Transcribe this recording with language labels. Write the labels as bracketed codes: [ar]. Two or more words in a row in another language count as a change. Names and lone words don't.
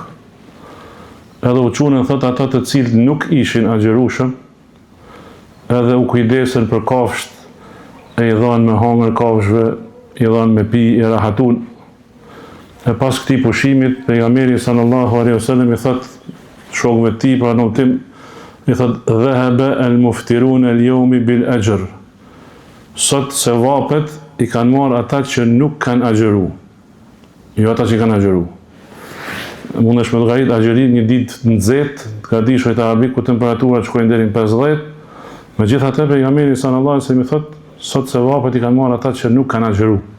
[sq] Edhe u çunën thotë ata të cilët nuk ishin agjerueshëm, edhe u kujdesën për kafsht, e i dhanë me hangër kafshve, i dhanë me pi, i rahatun. E pas këtij pushimit, pejgamberi [ar] صلى الله عليه وسلم [sq] i thotë shokëve të tij pra në ultim, i thotë [ar] ذهب المفطرون اليوم بالأجر. [sq] Sot se vapet i kanë marrë ata që nuk kanë agjeru, jo ata që kanë agjeru. Mundesh me llogarit agjerim një ditë nxehtë, ka dishojt arabik ku temperaturat shkojnë deri në 50. Megjithatë pejgamberi [ar] صلى الله عليه وسلم [sq] thotë, sot se vapet i kanë marrë ata që nuk kanë agjeru.